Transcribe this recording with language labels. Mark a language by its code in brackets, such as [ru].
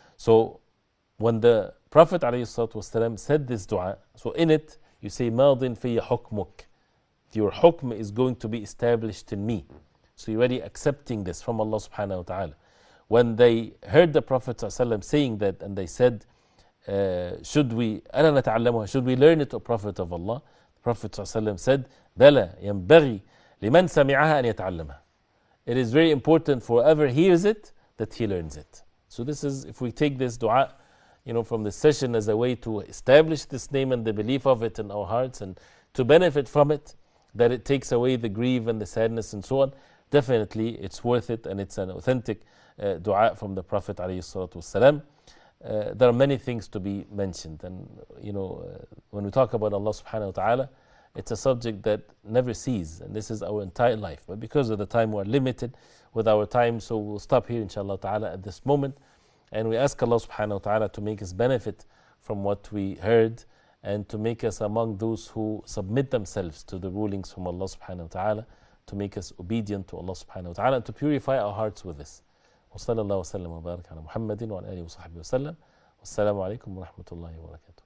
[en] So when the Prophet ﷺ said this dua, so in it you say, Madin fiya hukmuk, your hukm is going to be established in me. So you're already accepting this from Allah subhanahu wa ta'ala. When they heard the Prophet ﷺ saying that, and they said, should we learn it, O Prophet of Allah? The Prophet ﷺ said, [ar] بَلَى يَنْبَغِي لِمَنْ سَمِعَهَا أَنْ يَتَعَلَّمَهَا. [en] It is very important for whoever hears it, that he learns it. So this is, if we take this dua, you know, from this session as a way to establish this name and the belief of it in our hearts, and to benefit from it, that it takes away the grief and the sadness and so on, definitely it's worth it, and it's an authentic dua from the Prophet ﷺ. There are many things to be mentioned, and you know, when we talk about Allah subhanahu wa ta'ala, It's a subject that never ceases, and this is our entire life. But because of the time, we're limited with our time, so we'll stop here, inshallah ta'ala, at this moment. And we ask Allah subhanahu wa ta'ala to make us benefit from what we heard, and to make us among those who submit themselves to the rulings from Allah subhanahu wa ta'ala, to make us obedient to Allah subhanahu wa ta'ala, and to purify our hearts with this. [ar] وصلى الله وسلم وبارك على محمد وعلى آله وصحبه وسلم. والسلام عليكم ورحمة الله وبركاته.